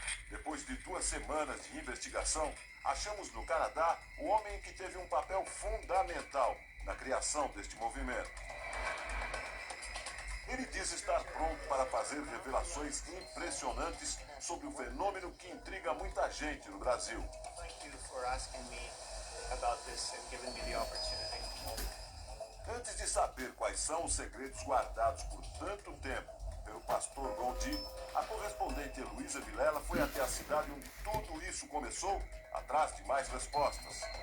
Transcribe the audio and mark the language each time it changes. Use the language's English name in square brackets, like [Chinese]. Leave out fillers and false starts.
[Portuguese] Depois de 2 semanas de investigação, achamos no Canadá o homem que teve um papel fundamental na criação deste movimento. Ele diz estar pronto para fazer revelações impressionantes sobre o fenômeno que intriga muita gente no Brasil. [English] Thank you for asking me about this and giving me the opportunity. [Portuguese] Antes de saber quais são os segredos guardados por tanto tempo pelo pastor Gondi, a correspondente Heloísa Vilela foi até a cidade onde tudo isso começou, atrás de mais respostas.